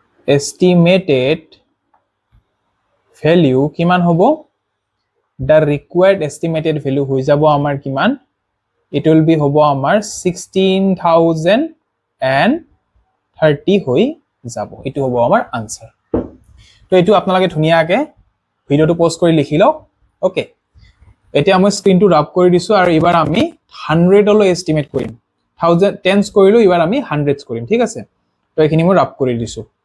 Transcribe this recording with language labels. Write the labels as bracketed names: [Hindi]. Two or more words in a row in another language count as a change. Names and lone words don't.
[English] estimated value [Assamese] কিমান হ'ব [English] the required estimated value [Assamese] হৈ যাব আমাৰ কিমান [English] it will be [Assamese] হ'ব আমাৰ 16030 হৈ যাব এটো হ'ব আমাৰ আনসার তো এটো আপোনালোকে ধুনিয়াকে ভিডিওটো পোস্ট কৰি লিখি লওক ওকে এতিয়া আমি স্ক্ৰিনটো ৰাপ কৰি দিছো আৰু এবাৰ আমি 100 লৈ এস্টিমেট কৰিম 1000 10s কৰিলো এবাৰ আমি 100s কৰিম ঠিক আছে তো এখিনি মই ৰাপ কৰি দিছো